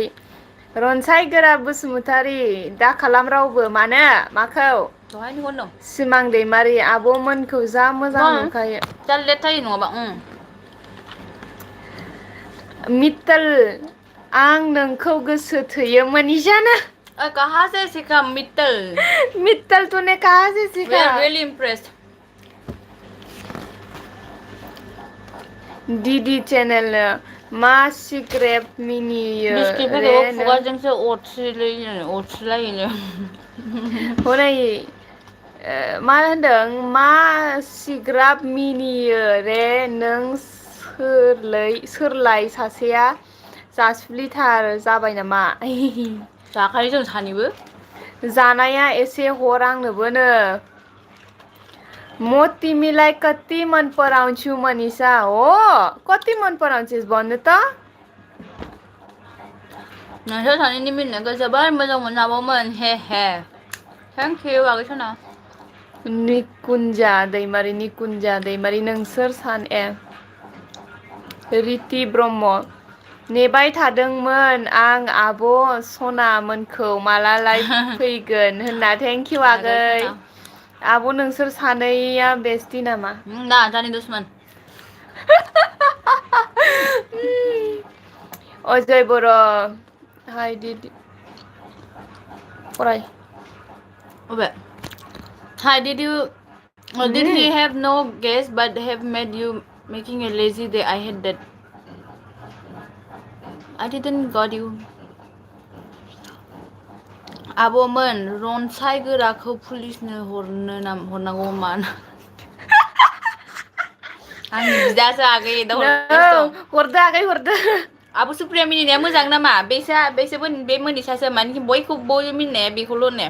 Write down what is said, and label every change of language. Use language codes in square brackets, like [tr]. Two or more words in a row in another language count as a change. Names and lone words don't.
[brx] रनसाय गोरा बसुमतारी दा खालाम रावबो. मानो? माखौ? सिमां दैमारि आब'मोनखौ जा मोजां नुखायो. जा लेट जायो नङाबा. मित्तल आं नोंखौ गोसो थोयो मनीषानो. [hi] कहाँ से सीखा मित्तल? मित्तल तूने कहाँ से सीखा? [en] We are really impressed. [brx] डीडी चैनल मा सिक्रेट मिनियो रे बिस्किटफोरखौबो नों? खुगाजोंसो अरस्रिलायोनो. हनै मा होनदों? मा सिग्राब मिनियो रे नों सोरलाय सासेया जासुलिथार जाबाय नामा? जाखायो जों सानैबो. जानाया एसे हर आंनोबोनो. [ne] मोती मिलाई कति मन पराउँछु मनीषा हो. कति मन पराउँछिस् भन्नु त? [brx] नोंसोर सानैनि मिनिनायखौ जोबोर मोजां मोनो आब'मोन. हे हे. [en] thank you [brx] आगै सना. निकुन्जा दैमारि नोंसोर रिति ब्रह्म नेबाय थादोंमोन आं आब' सनामोनखौ माला लाइभ फैगोन होनना. [en] thank you [brx] आगै. आब' नोंसोर सानैया बेस्टि नामा? ना जानि दुश्मन. अजय बर' हाय दिदि फराय. अबे? [en] Hi, did he have no guess but have made you making a lazy day? I hate that. I didn't got you. [brx] आब'मोन रनसाय गोराखौ पुलिसनो हरनांगौ मानो? आंनि बिदासो आगै दा हरगासिनो दं. हरदो आगै हरदो. आब' सुप्रिया मिनिनाया मोजां नामा? बेसो बे मोनिसासो माने बयखौबो मिनिनाया बेखौल' होनो.